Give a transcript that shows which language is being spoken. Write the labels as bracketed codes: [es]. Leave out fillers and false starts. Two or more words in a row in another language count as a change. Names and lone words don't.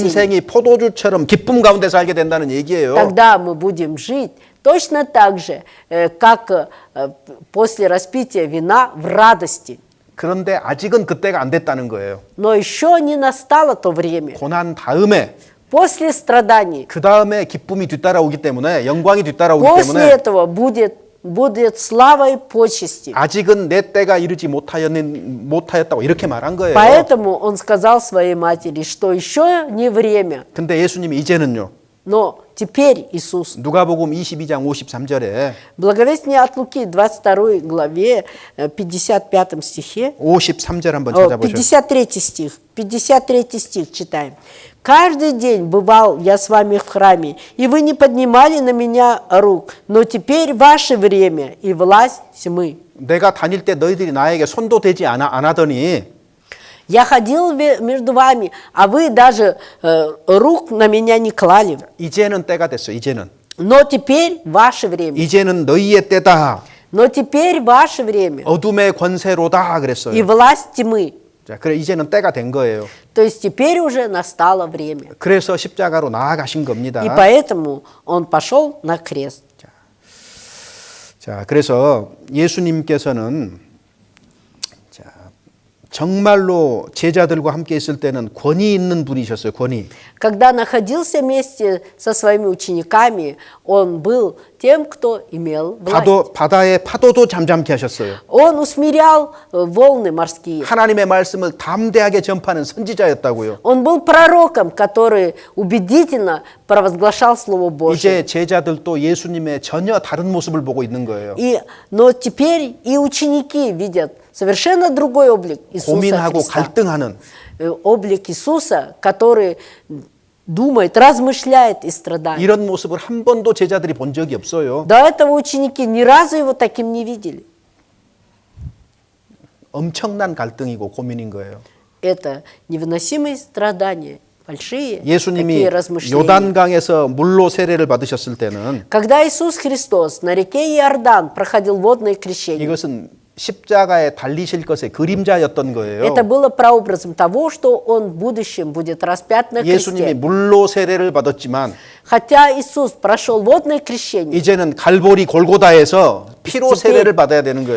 [ko] 인생이 포도주처럼 기쁨 가운데 살게 된다는 얘기예요. [ru] тогда мы будем жить точно так же, как после распития вина в радости. [ko] 그런데 아직은 그때가 안 됐다는 거예요. [ru] Но еще не настало то время. [ko] 고난 다음에 [ru] После страданий, [ko] 그 다음에 기쁨이 뒤따라오기 때문에 영광이 뒤따라오기 [ru] после [ko] 때문에 [ru] этого будет слава и почести. [ko] 아직은 내 때가 이르지 못하였다고 이렇게 말한 거예요. [ru] Поэтому он сказал своей матери, что еще не время. [ko] 근데 예수님이 이제는요. [ru] Но теперь Иисус. [ko] 누가복음 22장 53절에 [ru] Благовестие от Луки, 22 главе, 55 стихе. [ko] 53절 한번 찾아보죠. [ru] 53 стих читаем. «Каждый день бывал я с вами в храме, и вы не поднимали на меня рук, но теперь ваше время и власть тьмы». [ko] 내가 다닐 때 너희들이 나에게 손도 대지 안 하더니 [ru] Я ходил между вами, а вы даже рук на меня не клали. [ko] 이제는 때가 됐어. 이제는. [ru] Но теперь ваше время. [ko] 이제는 너희의 때다. [ru] Но теперь ваше время. [ko] 어둠의 권세로다 [ru] И [ko] 그랬어요. [ru] власть тьмы. [ko] 자, 그래 이제는 때가 된 거예요. [ru] То есть теперь уже настало время. [ko] 그래서 십자가로 나아가신 겁니다. [ru] И поэтому он пошел на крест. [ko] 자, 그래서 예수님께서는 자, 정말로 제자들과 함께 있을 때는 권위 있는 분이셨어요. 권위. [ru] Когда находился вместе со своими учениками, он был тем, кто имел власть. [ko] 바다의 파도도 잠잠케 하셨어요. [ru] Он усмирял волны морские. [ko] 하나님의 말씀을 담대하게 전파하는 선지자였다고요. [ru] Он был пророком, который убедительно провозглашал Слово Божье. [ko] 이제 제자들도 예수님의 전혀 다른 모습을 보고 있는 거예요. [ru] Но теперь и ученики видят совершенно другой облик Иисуса [ko] 고민하고 [ru] Христа. [ko] 갈등하는 [ru] Облик Иисуса, который думает, размышляет и страдает. [ko] 이런 모습을 한 번도 제자들이 본 적이 없어요. [ru] До этого ученики ни разу его таким не видели. [ko] 엄청난 갈등이고 고민인 거예요. [ru] Это невыносимые страдания, большие [ko] 예수님이 [ru] такие размышления. [ko] 요단강에서 물로 세례를 받으셨을 때는 [ru] Когда Иисус Христос на реке Иордан проходил водное крещение, [ko] 이것은 십자가에 달리실 것의 그림자였던 거예요. [ru] это было прообразом того, что Он в будущем будет распят на [ko] 예수님이 [ru] кресте. [ko] 물로 세례를 받았지만 [ru] Хотя Иисус прошел водное крещение, [ko] 이제는 갈보리 골고다에서 피로 세례를 받아야 되는 거예요.